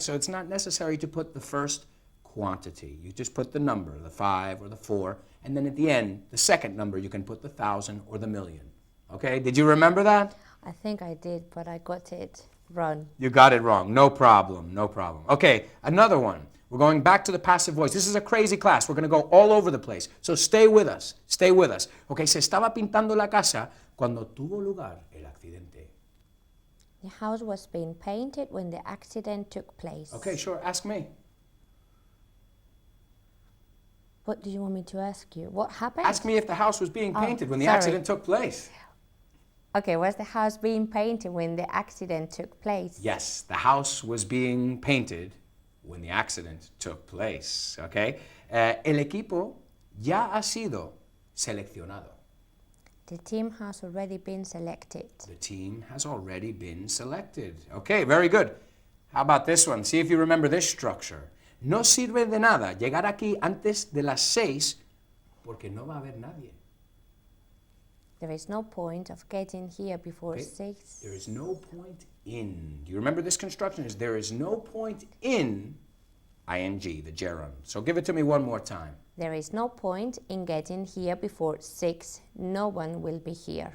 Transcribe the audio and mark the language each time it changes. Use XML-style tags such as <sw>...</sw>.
<en>So it's not necessary to put the first quantity. You just put the number, the 5 or the 4, and then at the end, the second number, you can put the 1,000 or the million. Okay? Did you remember that? I think I did, but I got it wrong. You got it wrong. No problem. No problem. Okay, another one. We're going back to the passive voice. This is a crazy class. We're going to go all over the place. So stay with us. Stay with us.</en> <es>Okay, se estaba pintando la casa cuando tuvo lugar el accidente.</es> <en>The house was being painted when the accident took place. Okay, sure. Ask me. What do you want me to ask you? What happened? Ask me if the house was being painted when the accident took place. Okay, was the house being painted when the accident took place? Yes, the house was being painted when the accident took place. Okay?</en> <es>El equipo ya ha sido seleccionado.</es> <en>The team has already been selected. The team has already been selected. Okay, very good. How about this one? See if you remember this structure.</en> <es>No sirve de nada llegar aquí antes de las 6 porque no va a haber nadie.</es> <en>There is no point of getting here before 6. There is no point in. Do you remember this construction? There is no point in ing, the gerund. So give it to me one more time. There is no point in getting here before 6. No one will be here.</en>